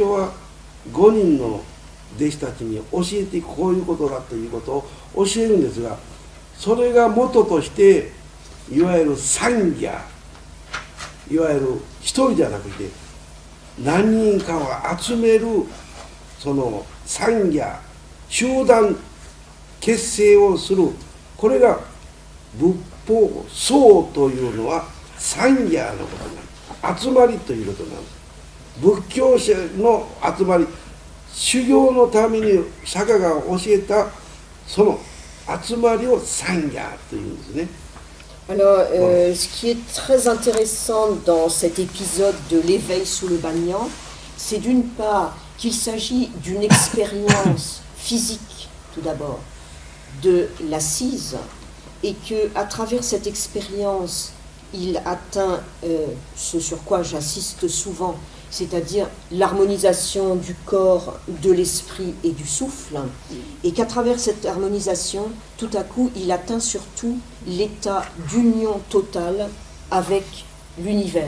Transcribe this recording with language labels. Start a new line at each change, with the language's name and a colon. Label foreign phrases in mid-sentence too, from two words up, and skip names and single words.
Japanese: は5人の弟子たちに教えていく、こういうことだということを教えるんですが、それが元としていわゆる三家、いわゆる一人じゃなくて何人かを集める、その三家集団結成をする、これが仏法僧というのは三家のことなんです。集まりということなんです。仏教者の集まり、修行のために釈迦が教えたその集まりを三家というんですね。
French: Alors, ce qui est très intéressant dans cet épisode de l'éveil sous le banyan, c'est d'une part qu'il s'agit d'une expérience physique, tout d'abord, de l'assise, et qu'à travers cette expérience, il atteint ce sur quoi j'insiste souvent, c'est-à-dire l'harmonisation du corps, de l'esprit et du souffle, et qu'à travers cette harmonisation, tout à coup, il atteint surtout l'état d'union totale avec l'univers.